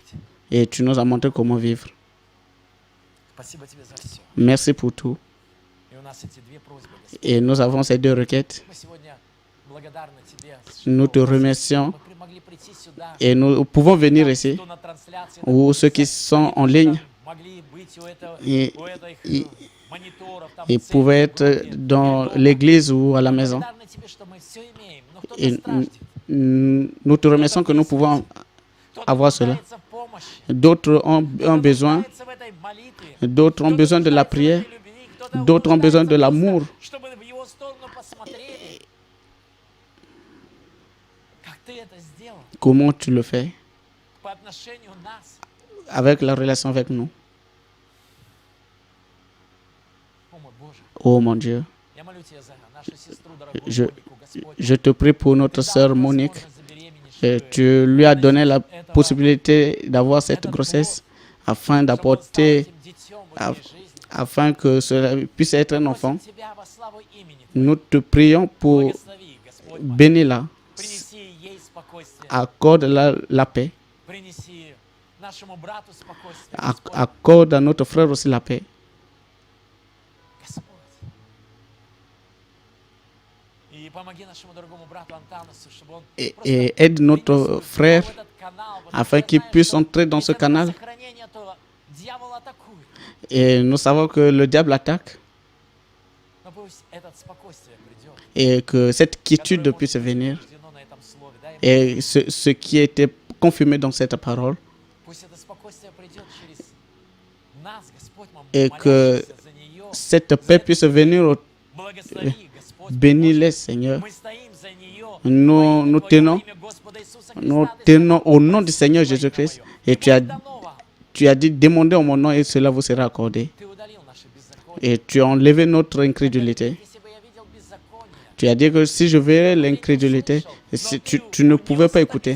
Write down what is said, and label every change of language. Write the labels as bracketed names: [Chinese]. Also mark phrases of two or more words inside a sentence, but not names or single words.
[French] Et tu nous as montré comment vivre. [Russian] Спасибо Тебе за все. [French] Merci pour tout. [Russian] И у нас эти две просьбы, Господь. [French] Et nous avons ces deux requêtes. [Russian] Мы сегодня благодарны Тебе, [French] Nous te [Russian] что [French] remercions [Russian] мы могли прийти сюда, [French] et nous pouvons venir ici, [Russian] кто на трансляции [French] ou ceux qui [Russian] находится, [French] sont en [Russian] и [French] ligne [Russian] могли быть у [French] et, [Russian] этих [French] et, [Russian] мониторов, там, [French] et [Russian] в церкви, [French] pouvaient [Russian] в городе, [French] être dans [Russian] или дома. [French] l'église ou à la maison. [Russian] Благодарны Тебе, что мы все имеем, но кто-то [French] Et [Russian] страждет, [French] nous te remercions que nous pouvons [Russian] кто-то [French] avoir cela. [Russian] нуждается в помощи, [French] D'autres ont [Russian] кто-то [French] besoin, [Russian] нуждается в этой молитве, [French] d'autres ont [Russian] кто-то [French] besoin de la [Russian] нуждается в [French] prière, [Russian] этой любви, кто-то [French] d'autres ont besoin de [Russian] нуждается [French] l'amour. [Russian] просто, чтобы в его сторону посмотрели. Как Ты это сделал [French] Comment tu le fais [Russian] по отношению нас. [French] avec la relation avec nous. [Russian] О, мой Боже, [French] Oh mon Dieu, [Russian] я молю Тебя за нашу сестру, дорогую [French] je, [Russian] Монику, Господь. [French] je te prie pour notre [Russian] Ты дал [French] sœur [Russian] ей [French] Monique. [Russian] возможность забеременеть, [French] Et [Russian] чтобы [French] tu lui as donné la [Russian] этого- [French] possibilité d'avoir cette grossesse afin [Russian] чтобы он стал [French] d'apporter, [Russian] этим детем в [French] af- [Russian] ее жизни. [French] afin que cela puisse être un [Russian] Просим [French] enfant. [Russian] Тебя во славу имени [French] Nous te prions pour [Russian] Благослови, Господь мой. [French] bénir-la, [Russian] Принеси ей спокойствие. [French] accorde la paix, [Russian] Принеси нашему брату спокойствие. [French] Ac- [Russian] Господь. [French] accorde à notre frère aussi la paix. [Russian] Господь. И помоги нашему дорогому брату Антанасу, чтобы он [French] Et, [Russian] просто [French] et aide notre [Russian] принес свою [French] frère [Russian] веру в этот канал, потому [French] afin [Russian] что [French] qu'il [Russian] знаешь, [French] puisse [Russian] что [French] entrer dans ce [Russian] если [French] canal. [Russian] нет сохранения, то дьявол атакует. [French] Et nous savons que le diable attaque [Russian] Но пусть это спокойствие придет, [French] et que cette quiétude [Russian] которое [French] puisse [Russian] может быть [French] venir. [Russian] утверждено на этом слове. Дай ему, [French] Et ce qui était confirmé dans cette parole, [Russian] пусть это спокойствие придет через нас, Господь, [French] et que [Russian] молящихся за нее. [French] cette paix puisse venir. [Russian] Благослови, Господь, [French] Bénis-les, Seigneur. [Russian] мы стоим за нее. [French] Nous tenons, nous tenons au nom du Seigneur Jésus-Christ. Et tu as dit, demandez en mon nom et cela vous sera accordé. Et tu as enlevé notre incrédulité. Tu as dit que si je verrais l'incrédulité, tu ne pouvais pas écouter.